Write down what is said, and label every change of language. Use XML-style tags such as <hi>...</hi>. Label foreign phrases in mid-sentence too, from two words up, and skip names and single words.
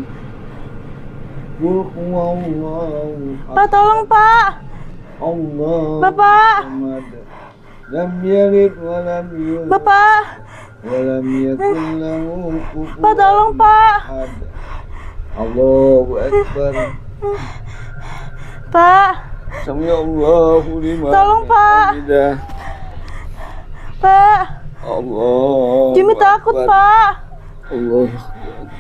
<ar>قل هو الله</ar> <id>Pak, tolong Pak.</id> <ar>Allahu</ar> <id>Bapak.</id> <ar>الصمد لم يلد ولم يولد</ar> <id>Bapak.</id> <ar>ولم يكن له كفوا</ar> <id>Pak, tolong Pak.</id> <ar>أحد الله أكبر.</ar> <id>Pak.</id> <ar>سمع الله لمن</ar> <id>Tolong, Pak.</id> <ar>hamidah.</ar> <id>Pak.</id> <ar>Allah.</ar> <id>Jimmy takut Pak.</id> <ar>الله أكبر.</ar>